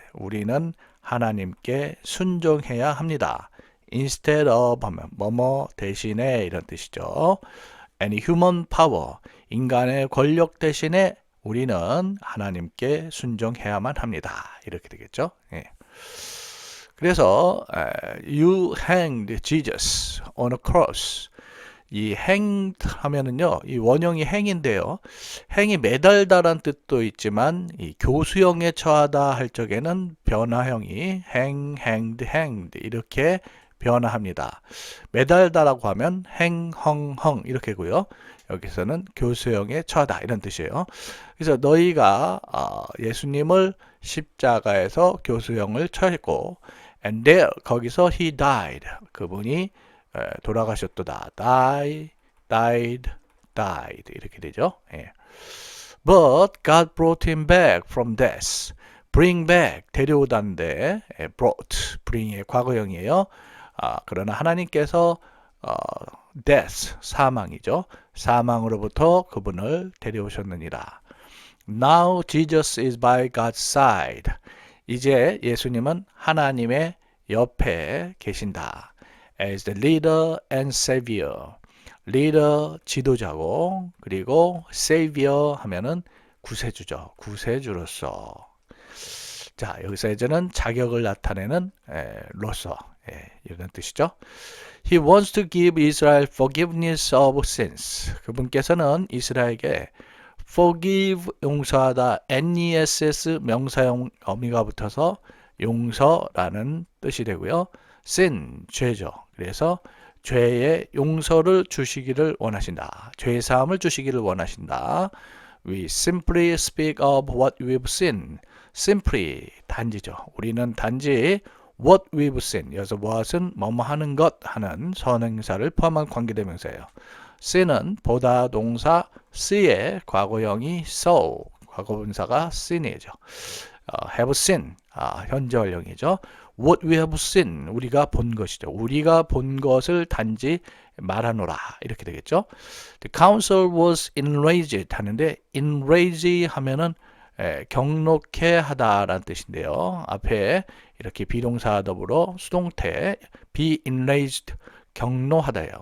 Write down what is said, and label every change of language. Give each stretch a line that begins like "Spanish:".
Korean: 우리는 하나님께 순종해야 합니다.
English: instead of
Korean: 하면 뭐뭐 대신에 이런 뜻이죠.
English: any human power.
Korean: 인간의 권력 대신에 우리는 하나님께 순종해야만 합니다. 이렇게 되겠죠. 그래서
English: you hanged Jesus on a cross.
Korean: 이 hanged 하면은요, 이 원형이 행인데요. 행이 매달다란 뜻도 있지만, 이 교수형에 처하다 할 적에는 변화형이 hanged 이렇게 변화합니다. 매달다라고 하면 행헝헝 이렇게고요. 여기서는 교수형에 처하다 이런 뜻이에요. 그래서 너희가 예수님을 십자가에서 교수형을 처했고
English: and there
Korean: 거기서
English: he died
Korean: 그분이 돌아가셨도다. died 이렇게 되죠. 예.
English: But God brought him back from death. bring back
Korean: 데려오다인데
English: brought bring의
Korean: 과거형이에요. 그러나 하나님께서 death 사망이죠. 사망으로부터 그분을 데려오셨느니라.
English: Now Jesus is by God's side.
Korean: 이제 예수님은 하나님의 옆에 계신다.
English: As the leader and savior.
Korean: 리더 지도자고 그리고 savior 하면은 구세주죠. 구세주로서. 자, 여기서 이제는 자격을 나타내는 로서 이런 뜻이죠.
English: He wants to give Israel forgiveness of sins.
Korean: 그분께서는 이스라엘에게 forgive 용서하다 NESS 명사형 어미가 붙어서 용서라는 뜻이 되고요. sin 죄죠. 그래서 죄의 용서를 주시기를 원하신다. 죄의 사함을 주시기를 원하신다.
English: We simply speak of what we've seen. simply
Korean: 단지죠. 우리는 단지
English: what we've seen.
Korean: 여기서 what은 뭐뭐 하는 것 하는 선행사를 포함한 관계대명사예요. sin은 보다 동사 see의 과거형이 saw. 과거분사가 seen이죠. have seen. 현재 완료이죠.
English: What we have seen,
Korean: 우리가 본 것이죠. 우리가 본 것을 단지 말하노라 이렇게 되겠죠.
English: The council was enraged
Korean: 하는데 enrage 하면은 경록해 하다라는 뜻인데요. 앞에 이렇게 비동사 더불어 수동태 be enraged 경노하다예요.